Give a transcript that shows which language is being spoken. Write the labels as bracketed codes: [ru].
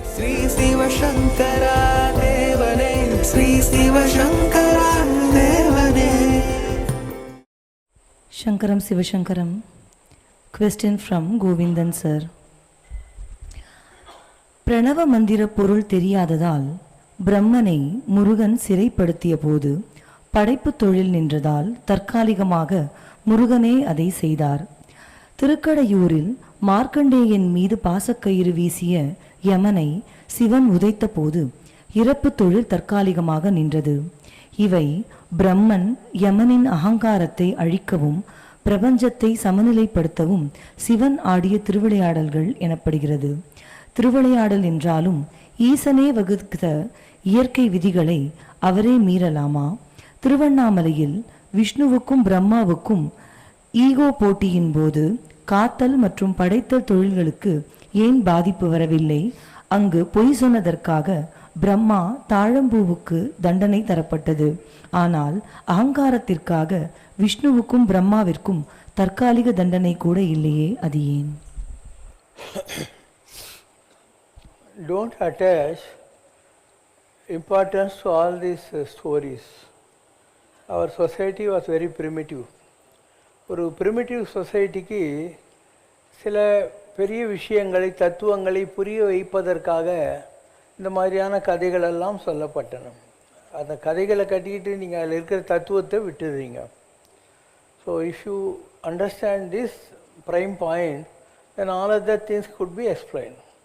[ta] ஸ்ரீ சிவசங்கரா தேவனே, ஸ்ரீ சிவசங்கரா தேவனே. Shankaram Sivashankaram. [en] Question from Govindan sir. [ta] பிரணவ மந்திர பொருள் தெரியாததால் பிரம்மனை முருகன் சிறைப்படுத்திய போது படைப்பு தொழில் நின்றதால் தற்காலிகமாக முருகனே அதை செய்தார். திருக்கடையூரில் மார்க்கண்டேயன் மீது பாசக்கயிறு வீசிய யமனை சிவன் உதைத்த போது இறப்பு தொழில் தற்காலிகமாக நின்றது. இவை பிரம்மன் யமனின் அகங்காரத்தை அழிக்கவும் பிரபஞ்சத்தை சமநிலைப்படுத்தவும் சிவன் ஆடிய திருவிளையாடல்கள் எனப்படுகிறது. திருவிளையாடல் என்றாலும் ஈசனே வகுத்த இயற்கை விதிகளை அவரே மீறலாமா? திருவண்ணாமலையில் விஷ்ணுவுக்கும் பிரம்மாவுக்கும் ஈகோ போட்டியின் போது காத்தல் மற்றும் படைத்தல் தொழில்களுக்கு ஏன் பாதிப்பு வரவில்லை? அங்கு பொய் சொன்னதற்காக பிரம்மா தாழம்பூவுக்கு தண்டனை தரப்பட்டது. ஆனால் அகங்காரத்திற்காக விஷ்ணுவுக்கும் பிரம்மாவிற்கும் தற்காலிக தண்டனை கூட இல்லையே, அது ஏன்? [en] Don't attach importance to all these stories. Our society was very primitive. [ta] ஒரு primitive சொசைட்டிக்கு சில பெரிய விஷயங்களை தத்துவங்களை புரிய வைப்பதற்காக இந்த மாதிரியான கதைகளெல்லாம் சொல்லப்பட்டன. அந்த கதைகளை கட்டிக்கிட்டு நீங்கள் அதில் இருக்கிற தத்துவத்தை விட்டுடுறீங்க. [en] So if you understand this prime point then all of the things could be explain.